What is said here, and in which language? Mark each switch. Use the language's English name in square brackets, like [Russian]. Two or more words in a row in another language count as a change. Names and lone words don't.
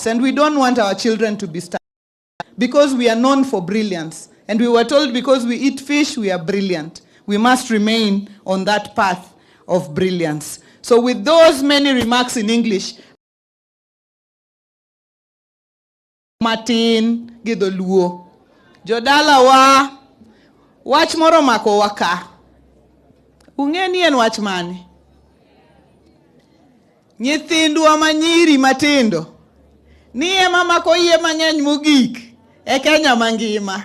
[English] And we don't want our children to be starved because we are known for brilliance. And we were told because we eat fish, we are brilliant. We must remain on that path of brilliance. So with those many remarks in English, Martin Gidoluo, [Luo (Kenya and Tanzania)] Jodala wa wach moro mako waka. Ungeni en wach mane? Nyithindwa manyiri matindo. Ni ema mako yie mang'eny mogik e Kenya mangima.